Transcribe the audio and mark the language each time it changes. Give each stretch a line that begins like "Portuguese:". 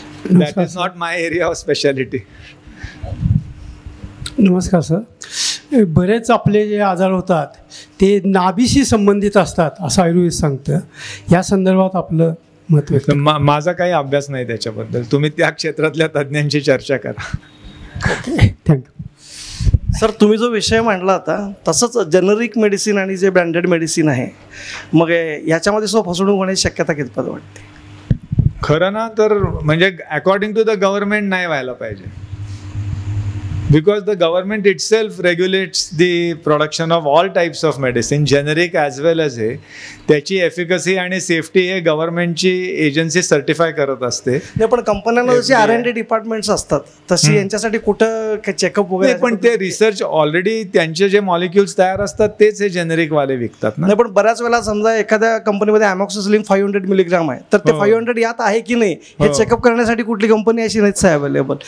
English: That is not my area of specialty.
Marathi: नमस्कार sir. बरेच आपले जे आजार होतात ते नाभीशी संबंधित असतात असं आयुर्वेद सांगतं. या संदर्भात आपलं मत व्यक्त. माझा काही अभ्यास नाही त्याच्याबद्दल. तुम्ही त्या क्षेत्रातल्या तज्ज्ञांशी चर्चा करा. थँक्यू. सर, तुम्ही जो विषय मांडला होता तसंच जेनरिक मेडिसिन आणि जे ब्रँडेड मेडिसिन आहे, मग याच्यामध्ये फसवणूक होण्याची शक्यता कितपत वाटते? खरं ना तर म्हणजे
English: according to the government
Marathi: नाही व्हायला पाहिजे.
English: because the government itself regulates the production of all types of medicine, generic as well as
Marathi: हे त्याची एफिकसी आणि सेफ्टी हे गव्हर्नमेंटची एजन्सी सर्टिफाय करत असते. नाही पण कंपन्यांना जशी R&D डिपार्टमेंट्स असतात तशी यांच्यासाठी कुठं चेकअप वगैरे, पण ते रिसर्च ऑलरेडी त्यांचे जे मॉलिक्युल्स तयार असतात तेच हे जेनेरिक वाले विकतात ना. नाही पण बऱ्याच वेळा समजा एखाद्या कंपनीमध्ये अमॉक्सिसिलिन 500 मिलीग्राम आहे तर ते 500 यात आहे की नाही हे चेकअप करण्यासाठी कुठली कंपनी अशी नाहीच आहे अवेलेबल